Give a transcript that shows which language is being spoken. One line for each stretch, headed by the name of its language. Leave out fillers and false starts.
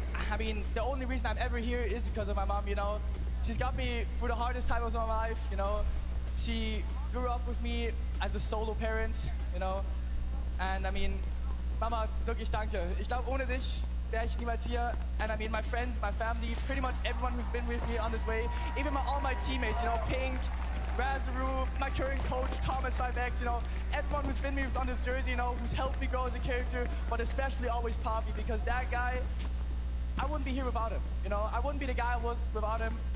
English: I mean, the only reason I'm ever here is because of my mom, you know. She's got me through the hardest times of my life, you know. She grew up with me as a solo parent, you know. And I mean, Mama,
German: wirklich danke. Ich glaube, ohne dich wäre ich niemals hier.
English: And I mean, my friends, my family, pretty much everyone who's been with me on this way, even all my teammates, you know, Pink, Razaru, my current coach, Thomas Vivex, you know, everyone who's been with me on this jersey, you know, who's helped me grow as a character, but especially always Poppy, because that guy, I wouldn't be here without him, you know, I wouldn't be the guy I was without him.